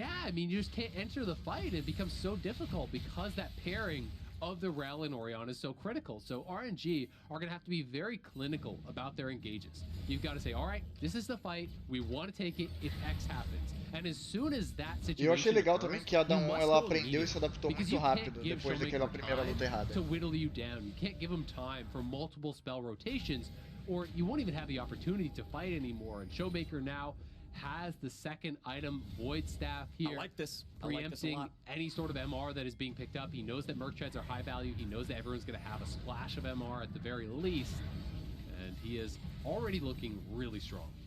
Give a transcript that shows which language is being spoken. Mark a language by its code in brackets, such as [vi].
[en] Yeah, I mean, you just can't enter the fight. It becomes so difficult because that pairing of the Rel and Orion is so critical. So RNG are gonna have to be very clinical about their engages. You've got to say, all right, this is the fight. We want to take it if X happens. And as soon as that situation [pt] eu achei legal também que a Damwon ela aprendeu e se adaptou muito rápido depois daquela primeira luta errada. [en] To whittle you down. You can't give them time for multiple spell rotations, or you won't even have the opportunity to fight anymore. And Showmaker now has the second item, Void Staff here. I like this. Preempting any sort of MR that is being picked up. He knows that Merc Treads are high value. He knows that everyone's going to have a splash of MR at the very least. And he is already looking really strong.